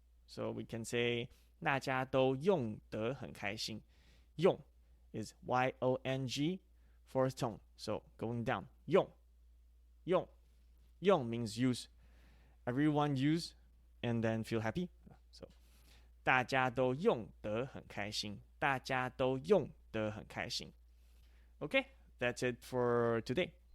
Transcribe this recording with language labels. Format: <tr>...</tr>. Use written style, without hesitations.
<en>So we can say</en> <zh>大家都用得很开心。</zh> <en>用 is YONG fourth tone. So going down. 用 means use. Everyone use and then feel happy.</en> <zh>So 大家都用得很开心。大家都用得很开心。</zh> <en>Okay, that's it for today.</en>